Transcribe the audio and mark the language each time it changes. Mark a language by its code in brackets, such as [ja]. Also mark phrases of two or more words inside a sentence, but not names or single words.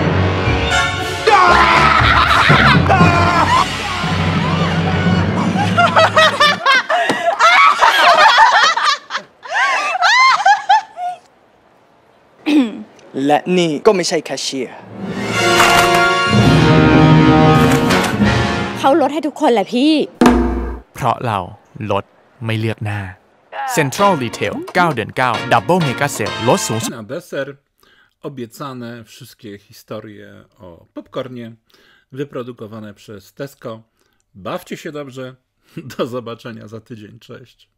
[th] และนี่ก็ไม่ใช่แคชเชียร์ เขาลดให้ทุกคนแหละพี่ เพราะเราลดไม่ลือกหน้า Central Retail 9 เดือน 9 Double Mega Sale ลดสูงสุด [pl] Na deser obiecane wszystkie historie o popcornie wyprodukowane przez Tesco. Bawcie się dobrze. Do zobaczenia za tydzień. Cześć.